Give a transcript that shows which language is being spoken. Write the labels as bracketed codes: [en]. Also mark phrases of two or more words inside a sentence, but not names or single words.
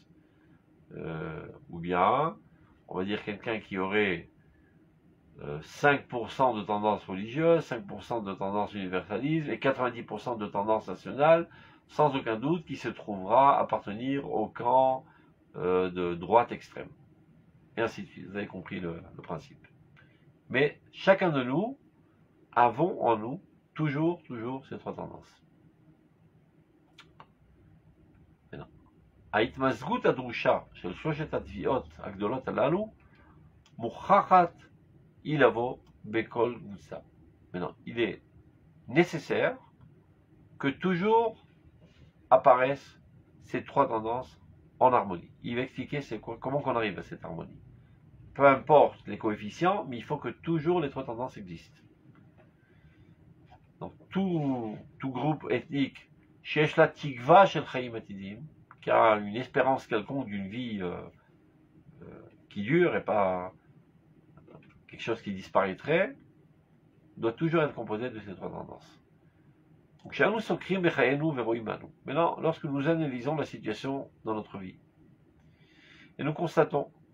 [fr] Ou bien, on va dire quelqu'un qui aurait 5% de tendance religieuse, 5% de tendance universaliste et 90% de tendance nationale, sans aucun doute qui se trouvera appartenir au camp de droite extrême. Et ainsi de suite. Vous avez compris le principe. Mais chacun de nous avons en nous toujours ces trois tendances. [he] ההתמזגות הדרושה של שלושת התביעות הגדולות הללו מוכחת היא לבוא בכל קבוצה. [fr] Maintenant, il est nécessaire que toujours apparaissent ces trois tendances en harmonie. Il va expliquer comment qu'on arrive à cette harmonie. Peu importe les coefficients, mais il faut que toujours les trois tendances existent. Donc tout groupe ethnique, [he] שיש לה תקווה של חיים עתידיים, [fr] qui a une espérance quelconque d'une vie qui dure et pas quelque chose qui disparaîtrait, doit toujours être composé de ces trois tendances. Maintenant, lorsque nous analysons la situation dans notre vie, et nous constatons